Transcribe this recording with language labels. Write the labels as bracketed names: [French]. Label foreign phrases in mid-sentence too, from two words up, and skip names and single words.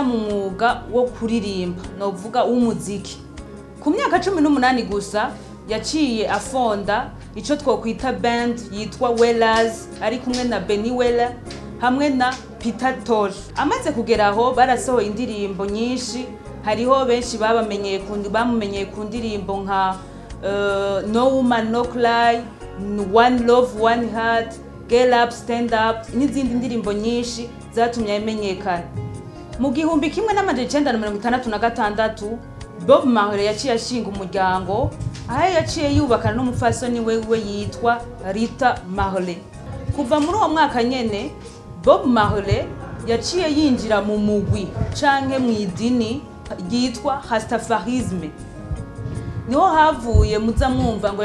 [Rundi] mu mwuga wo kuririmba novuga w'umuziki ku myaka 18 gusa yaciye afonda ico twokwita band yitwa Wellers ari kumwe na Benny Weller hamwe na Peter Tosh amaze kugeraho barasohoye indirimbo nyinshi hariho benshi bamumenyeye ku ndirimbo nka No Woman No Cry, One Love One Heart, Get Up Stand Up n'izindi ndirimbo nyinshi zatumye amenyekana. Mu 1966 Bob Marley yaciye ashinga umuryango aho yaciye yubakana n'umufasoni wewe yitwa Rita Marley. Kuva muri uwo mwaka nyene Bob Marley yaciye yinjira mu mugwi canke mu idini ryitwa Rastafarisme niho havuye muza mwumva ngo